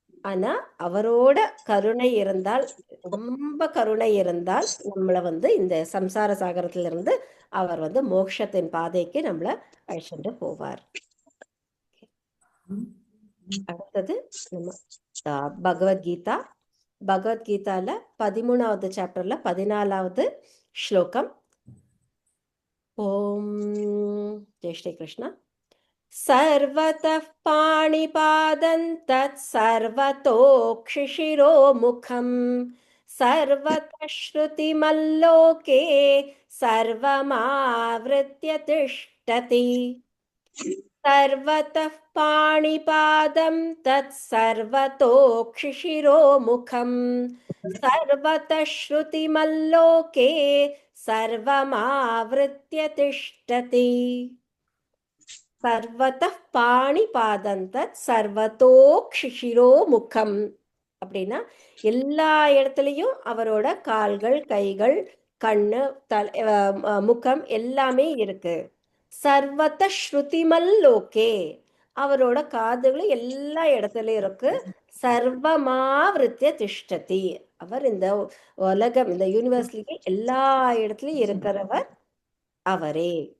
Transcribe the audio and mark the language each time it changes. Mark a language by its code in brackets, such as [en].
[ta] ஆனா அவரோட கருணை இருந்தால், ரொம்ப கருணை இருந்தால் நம்மளை இந்த சம்சார சாகரத்துல இருந்து அவர் மோட்சத்தின் பாதைக்கு நம்மளை அழைச்சிட்டு போவார். அடுத்தது நம்ம பகவத்கீதா. பகவத்கீதால 13வது சாப்டர்ல 14வது ஸ்லோகம். ஓம் ஜெய் ஸ்ரீ கிருஷ்ணா. [sa] सर्वतः पाणिपादं तत् सर्वतोक्षिशिरो मुखं सर्वतः श्रुतिमल्लोके सर्वमावृत्य तिष्ठति सर्वतः पाणिपादं तत् सर्वतोक्षिशिरो मुखं सर्वतः श्रुतिमल्लोके सर्वमावृत्य तिष्ठति சர்வதः பாணிபாதந்தத் சர்வதோக்ஷிஷிரோ முகம். [ta] அப்படின்னா எல்லா இடத்துலையும் அவரோட கால்கள், கைகள், கண்ணு, முகம் எல்லாமே இருக்கு. [sa] சர்வத ஸ்ருதிமல்லோகே [ta] அவரோட காதுகள் எல்லா இடத்துலயும் இருக்கு. [sa] சர்வமாவிருத்திய திஷ்டதி [ta] அவர் இந்த உலகம், இந்த யூனிவர்ஸ்லயே எல்லா இடத்துலயும் இருக்கிறவர் அவரே.